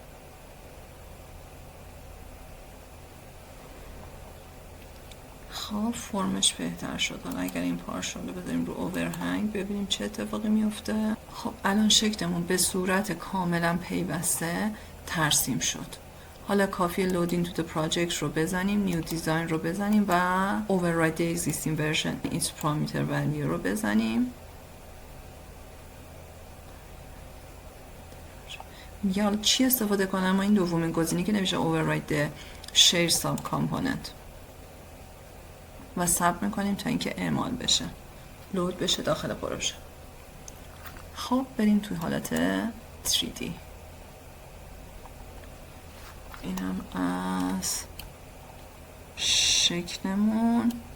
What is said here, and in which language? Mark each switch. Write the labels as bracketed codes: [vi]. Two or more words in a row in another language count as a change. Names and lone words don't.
[fa] خب فرمش بهتر شد. حالا اگر این پارشال رو بذاریم رو اوورهنگ ببینیم چه اتفاقی میفته. خب الان شکلمون به صورت کاملا پیوسته ترسیم شد. حالا کافیه لودینگ تو پراجکت رو بزنیم، نیو دیزاین رو بزنیم و [en] override the existing version its parameter value [fa] رو بزنیم. یا چی استفاده کنم؟ ما این دومین گزینه که نمیشه [en] override the share sub component [fa] و ثبت میکنیم تا اینکه اعمال بشه، لود بشه داخل پروژه. خب بریم توی حالت 3D. اینم از شکلمون.